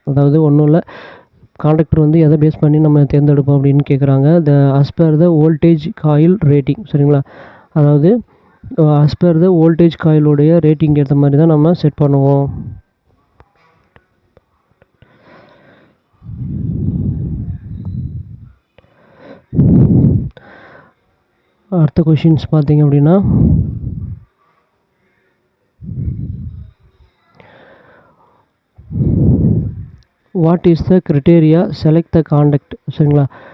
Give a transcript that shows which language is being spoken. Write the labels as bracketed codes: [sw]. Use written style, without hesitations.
[ta] அதாவது ஒன்றும் இல்லை, காண்டக்டர் வந்து எதை பேஸ் பண்ணி நம்ம தேர்ந்தெடுப்போம் அப்படின்னு கேட்குறாங்க. [en] as per the voltage coil rating. [ta] சரிங்களா? அதாவது [en] as per the voltage [ta] coilோடைய rating ஏற்ற மாதிரி தான் நம்ம செட் பண்ணுவோம். அடுத்த கொஷின்ஸ் பார்த்தீங்க அப்படின்னா [en] What is the criteria select the contact. [ta] சரிங்களா?